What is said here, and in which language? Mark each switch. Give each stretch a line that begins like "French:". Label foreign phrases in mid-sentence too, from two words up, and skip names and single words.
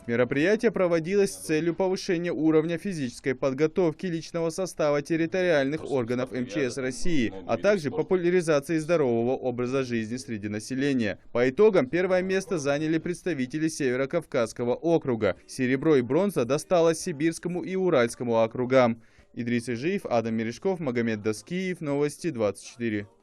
Russian: Мероприятие проводилось с целью повышения уровня физической подготовки личного состава территориальных органов МЧС России, а также популяризации здорового образа жизни среди населения. По итогам 1-е место заняли представители Северо-Кавказского округа. Серебро и бронза досталось Сибирскому и Уральскому округам. Идрис Ижиев, Адам Мережков, Магомед Даскиев, Новости 24.